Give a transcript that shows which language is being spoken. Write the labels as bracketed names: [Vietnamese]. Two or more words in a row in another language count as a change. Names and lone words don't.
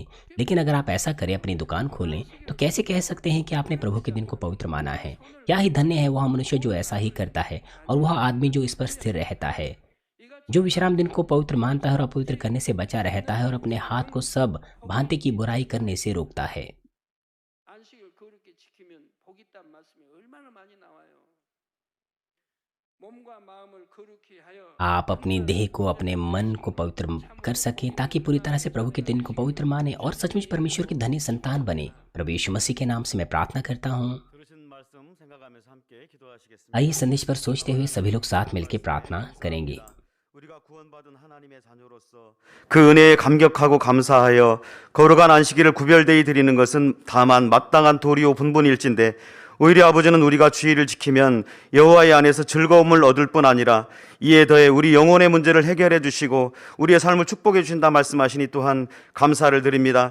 [Hindi] लेकिन अगर आप ऐसा करें, अपनी दुकान खोलें, तो कैसे कह सकते हैं कि आपने प्रभु के दिन को पवित्र माना है? क्या ही धन्य है वह मनुष्य जो ऐसा ही करता है और वह आदमी जो इस पर स्थिर रहता है, जो विश्राम दिन को पवित्र मानता है और अपवित्र करने से बचा रहता है और अपने हाथ को सब भांति की बुराई करने से रोकता है। [Korean] 안식을 그렇게 지키면 복 있다는 말씀이 얼마나 많이 나와요. 몸과 마음을 거룩히 하여 [Hindi] आप अपनी देह को, अपने मन को पवित्र कर सकें ताकि पूरी तरह से प्रभु के दिन को पवित्र माने और सचमुच परमेश्वर की धन्य संतान बने। प्रभु यीशु मसीह के नाम से मैं प्रार्थना करता हूँ। [Korean] 들으신 말씀 생각하면서 함께 기도하시겠습니다. [Hindi] आइए संदेश पर सोचते हुए सभी लोग साथ मिलकर प्रार्थना करेंगे। [Korean] 우리가 구원받은 하나님의 자녀로서 그 은혜에 감격하고 감사하여 거룩한 안식일을 구별되이 드리는 것은 다만 마땅한 도리요 분본일진데, 오히려 아버지는 우리가 주의를 지키면 여호와의 안에서 즐거움을 얻을 뿐 아니라 이에 더해 우리 영혼의 문제를 해결해 주시고 우리의 삶을 축복해 주신다 말씀하시니 또한 감사를 드립니다.